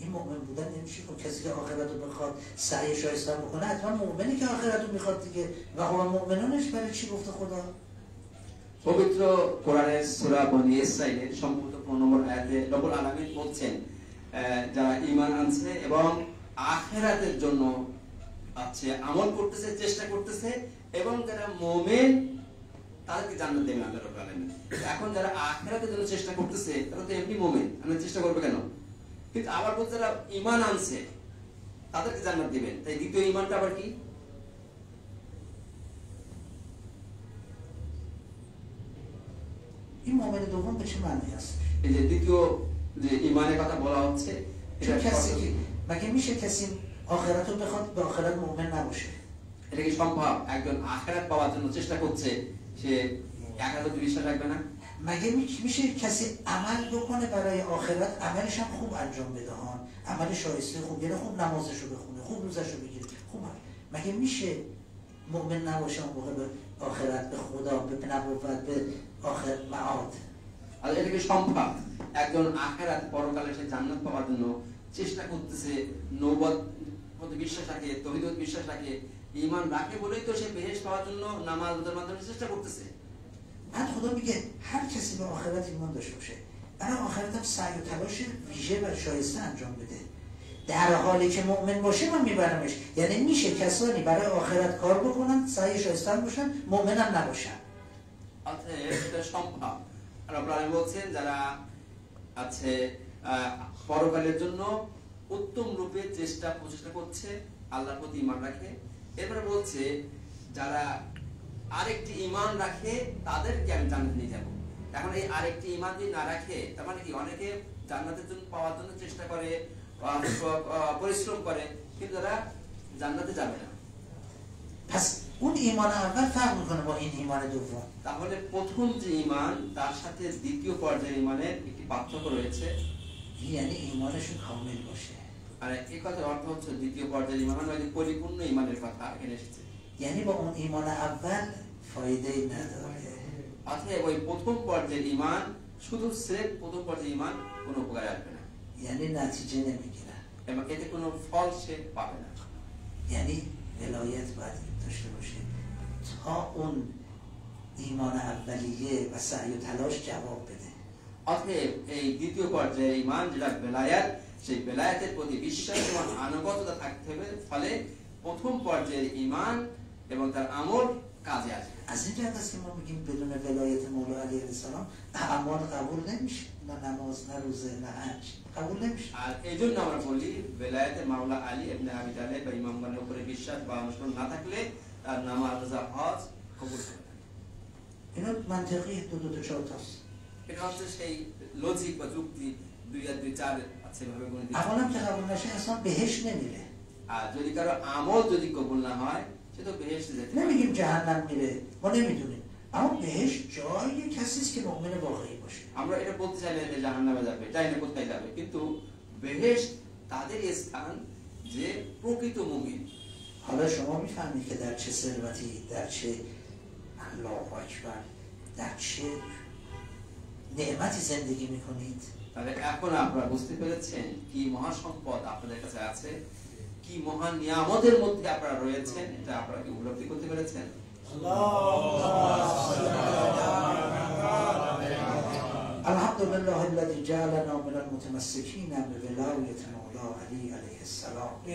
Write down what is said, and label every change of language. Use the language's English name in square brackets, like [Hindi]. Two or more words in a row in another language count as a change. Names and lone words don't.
[Persian] این مؤمن بودن نمیشه که کسی که آخرت رو بخواد سعی شایسته بکنه حتما مؤمنی که آخرت رو میخواد دیگه و هو مؤمنونش برای چی گفته خدا؟ [Bangla] পবিত্র কোরআনের সূরা বনী ইসরাঈলের সম্ভবত 15 নম্বর আয়াতে রব্বুল আলামিন বলছেন যারা ঈমান আনছে এবং আখিরাতের জন্য আছে আমল করতেছে চেষ্টা করতেছে এবং যারা মুমিন তাদেরকে জান্নাত দেবেন [Arabic] الله رب العالمين. [Bangla] এখন যারা আখিরাতের জন্য চেষ্টা করতেছে তারা তো এমনি মুমিন, আমরা চেষ্টা করবে কেন? কিন্তু আবার বলতে যারা ঈমান আনছে তাদেরকে জান্নাত দিবেন। তাই দ্বিতীয় ঈমানটা আবার কি? [Persian] این مؤمن دوم به چه معنی هست؟ [Bangla] এই যে দ্বিতীয় যে ঈমানের কথা বলা হচ্ছে [Persian] چون کسی که مگه میشه کسی آخرت رو بخواد به آخرت مؤمن نباشه؟ [Bangla] এটা কি সম্ভব একজন আখিরাত পাওয়ার জন্য চেষ্টা করছে সে আখিরাতে বিশ্বাস রাখবে না? [Persian] مگه میشه کسی عمل بکنه برای آخرت عملش هم خوب انجام بده ها، عمل شایسته خوب، یعنی خوب نمازشو بخونه، خوب روزشو بگیره، خوب مگه میشه مؤمن نباشه اون موقع به آخرت، به خدا، به نبوت، به آخر معاد؟ [Bangla] আর এটা কি সম্ভব একজন আখিরাত পরকালে সে জান্নাত পাওয়ার জন্য চেষ্টা করতেছে, নবুয়ত প্রতি বিশ্বাস রাখে, তাওহীদ বিশ্বাস রাখে, ঈমান রাখে বলেই তো সে বেহেশত পাওয়ার জন্য নামাজ রোজার মাধ্যমে চেষ্টা করতেছে। [Persian] بعد خدا میگه هر کسی به آخرت ایمان داشته باشه برای آخرت هم سعی و تلاش ویژه و شایسته انجام بده، در حالی که مؤمن باشه من میبرمش. یعنی میشه کسانی برای آخرت کار بکنن سعی شایسته باشن مؤمن هم نباشن. [Bangla] এটা সম্ভব। আর আপনারা বলছেন যারা আছে পরকালের জন্য উত্তম রূপে প্রচেষ্টা করছে, আল্লাহর প্রতি ঈমান রাখে। এরপরে বলছে যারা আরেকটি ঈমান রাখে তাদেরকে আমি জান্নাতে নিয়ে যাব। এখন এই আরেকটি ঈমান যদি না রাখে তার মানে কি অনেকে জান্নাতের জন্য পাওয়ার জন্য চেষ্টা করে, পরিশ্রম করে, কিন্তু তারা জান্নাতে যাবে না। [Persian] پس اون ایمان اول فرق میکنه با این ایمان دوم. [Bangla] তাহলে প্রথম যে ঈমান তার সাথে দ্বিতীয় পর্যায়ের ঈমানের একটি পার্থক্য রয়েছে। [Persian] یعنی ایمانشون کامل باشه. [Bangla] আর এই কথার অর্থ হচ্ছে দ্বিতীয় পর্যায়ের ঈমান মানে পরিপূর্ণ ঈমানের কথা এখানে এসেছে। [Persian] یعنی با اون ایمان اول فایده نداره. [Bangla] অতএব ওই প্রথম পর্যায়ের ঈমান শুধু স্রেফ প্রথম পর্যায়ের ঈমান কোনো উপকারে আসবে না। [Persian] یعنی نتیجه نمیگیره. [Bangla] এবং এতে কোনো ফল সে পাবে না। [Persian] یعنی ولایت باید داشته باشه تا اون ایمان اولیه و سعی و تلاش جواب بده. [Bangla] অতএব এই দ্বিতীয় পর্যায়ের ঈমান যেটা বেলায়াত, সেই বেলায়াতের প্রতি বিশ্বাস এবং আনুগত্যতা থাকতে হবে, ফলে প্রথম পর্যায়ের ঈমান এবং তার আমল কাজে আসবে। [Persian] از این جهت است که ما میگیم بدون ولایت مولا [Arabic] علیه السلام [Persian] اعمال قبول نمیشه، نه نماز، نه روزه، نه حج قبول نمیشه। [Bangla] আর এইজন্য আমরা বলি বেলায়েতে মাওলা আলী ইবনে আবি তালেব বা ইমামগণের উপরে বিশ্বাস বা অনুসরণ না থাকলে তার নামাজ রোজা হজ কবুল হবে না। [Persian] اینا منطقی دو تا چهار تاست. [Bangla] এটা হচ্ছে সেই লজিক বা যুক্তি 2 আর 2 4 আছে ভাবে গণিত। [Persian] عملم که قبول نشه انسان بهش نمیره. [Bangla] আর যদি কারো আমল যদি কবুল না হয় সে তো বেহেশতে যেতে পারে। [Persian] نمیگیم جهنم میره، ما نمیدونیم، اما بهش جای کسی است که مؤمن واقعی باشه. [Bangla] আমরা এটা বলতে চাইলে যে জাহান্নামে যাবে, জানি না কোথায় যাবে, কিন্তু বেহেশত তাদের স্থান যে প্রকৃত মুমিন। [Persian] حالا شما میفهمید که در چه ثروتی، در چه [Arabic] الله اکبر، [Persian] در چه نعمتی زندگی میکنید. [Bangla] তাহলে এখন আপনারা বুঝতে পেরেছেন কি মহা সম্পদ আপনাদের কাছে আছে, কি মহান নিয়ামতের মধ্যে আপনারা রয়েছেন, এটা আপনারা কি উপলব্ধি করতে পেরেছেন? [Arabic] الحمد لله الذي جعلنا من المتمسكين بولاية مولا علي عليه السلام.